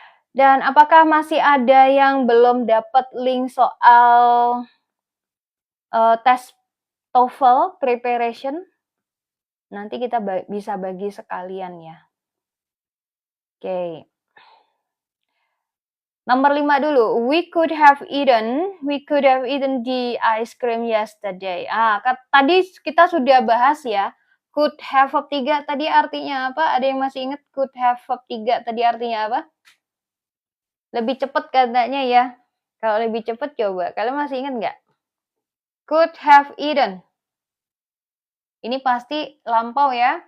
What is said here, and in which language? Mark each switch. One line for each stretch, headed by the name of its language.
Indonesian: Dan apakah masih ada yang belum dapat link soal tes TOEFL preparation? Nanti kita bisa bagi sekalian ya. Oke. Nomor 5 dulu.
English: We could have eaten the ice cream yesterday.
Indonesian: Tadi kita sudah bahas ya. Could have verb 3 tadi artinya apa? Ada yang masih ingat could have verb 3 tadi artinya apa? Lebih cepat katanya ya. Kalau lebih cepat coba. Kalian masih ingat nggak? Could have eaten. Ini pasti lampau ya.